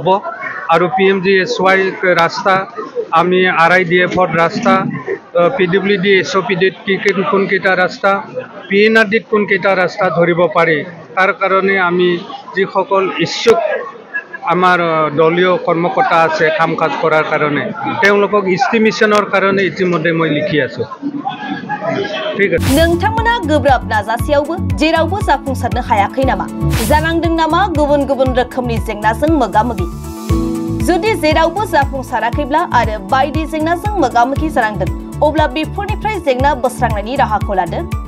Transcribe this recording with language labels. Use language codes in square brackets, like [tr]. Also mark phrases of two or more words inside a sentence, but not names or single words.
[as] আৰু PMGSY ৰাস্তা, আমি RIDFত ৰাস্তা, PWD SOPDত কোনকেইটা ৰাস্তা, PNRDত কোনকেইটা ৰাস্তা ধৰিব পাৰি, তাৰ কাৰণে আমি যিসকল ইচ্ছুক আমাৰ দলীয় কৰ্মকৰ্তা আছে কাম কাজ কৰাৰ কাৰণে তেওঁলোকক ইষ্টিমেশনৰ কাৰণে ইতিমধ্যে মই লিখি আছোঁ। ঠিক আছে। [brx] नोंथांमोना गोब्राब नाजासेयावबो जेरावबो जाफुंसारनो हायाखै नामा? जानांदों नामा गुबुन गुबुन रोखोमनि जेंनाजों मोगा-मोगि? जुदि जेरावबो जाफुंसाराखैब्ला आरो बायदि जेंनाजों मोगा-मोगि जानांदों, अब्ला बेफोरनिफ्राय जेंना बोस्रांनायनि राहाखौ लादो।